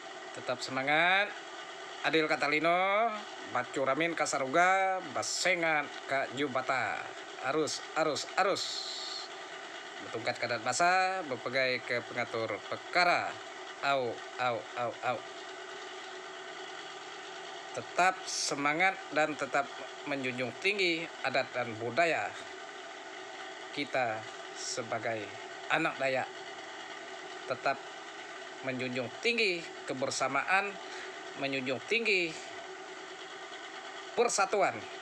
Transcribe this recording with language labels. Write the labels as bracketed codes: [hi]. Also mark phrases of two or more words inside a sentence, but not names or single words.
[id] Tetap semangat. [knx] Adil Katalino, Bacuramin Kasaruga, Basengat Ka Jubata. Arus. Betungkat kadat basa, berpegai ke pengatur perkara. Au. [id] Tetap semangat dan tetap menjunjung tinggi adat dan budaya kita sebagai anak Dayak. Tetap menjunjung tinggi kebersamaan, menjunjung tinggi persatuan.